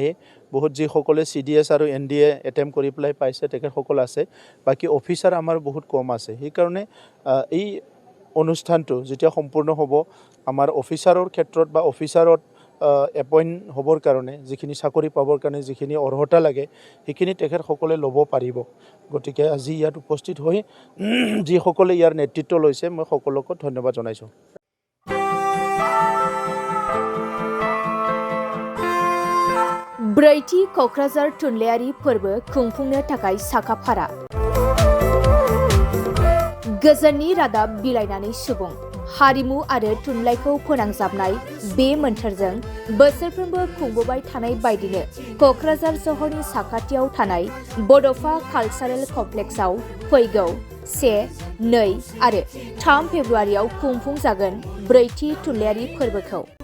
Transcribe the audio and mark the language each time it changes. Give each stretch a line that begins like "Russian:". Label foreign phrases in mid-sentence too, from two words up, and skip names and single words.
Assamese: বহুত যি সকলে সিডিএস আৰু এনডিএ এটেম্প কৰি প্লাই পাইছে তেখেত সকল আছে বাকি অফিচাৰ আমাৰ বহুত কম আছে এই কাৰণে এই অনুষ্ঠানটো যেতিয়া সম্পূৰ্ণ হ'ব আমাৰ অফিচাৰৰ ক্ষেত্ৰত বা অফিচাৰত এপইন্ট হ'বৰ কাৰণে যিখিনি চাকৰি পাবৰ কাৰণে যিখিনি অৰ্হতা লাগে সেইখিনি তেখেত সকলে ল'ব পাৰিব গতিকে আজি ইয়াত উপস্থিত হৈ যি সকলে ইয়াৰ নেতৃত্ব লৈছে মই সকলোকে ধন্যবাদ জনাইছো
Bodo: ब्रैथि क'क्राझार थुनलाइयारि फोरबो खुंफुंनो थाखाय साखाफारा गोजोननि रादाब बिलाइनानै सुबुं हारिमु आरो थुनलाइखौ फोनांजाबनाय बे मोन्थोरजों बोसोरफ्रोमबो खुंबोबाय थानाय बायदिनो क'क्राझार सहरनि साखाथियाव थानाय बड'फा कालचारेल कमप्लेक्सआव फैगौ 1, 2 आरो 3 फेब्रुवारियाव खुंफुंजागोन ब्रैथि थुनलाइयारि फोरबोखौ